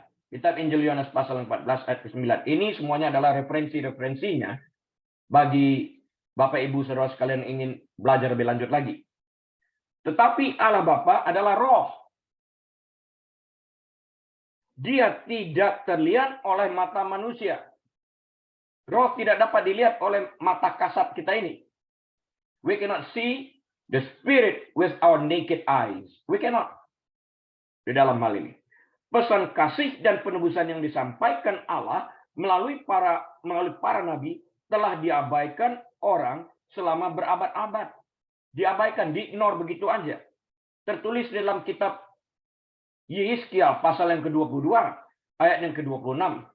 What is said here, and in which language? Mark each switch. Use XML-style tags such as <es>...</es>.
<id>Kitab Injil Yohanes, pasal yang 14, ayat ke-9. Ini semuanya adalah referensi-referensinya bagi Bapak, Ibu, Saudara sekalian ingin belajar lebih lanjut lagi. Tetapi Allah Bapa adalah roh. Dia tidak terlihat oleh mata manusia. Roh tidak dapat dilihat oleh mata kasat kita ini.</id> <en>We cannot see the spirit with our naked eyes. We cannot.</en> <id>Di dalam hal ini. Pesan kasih dan penebusan yang disampaikan Allah melalui para nabi telah diabaikan orang selama berabad-abad. Diabaikan, diignore begitu aja. Tertulis dalam kitab Yeskiel pasal yang ke-22, ayat yang ke-26.</id>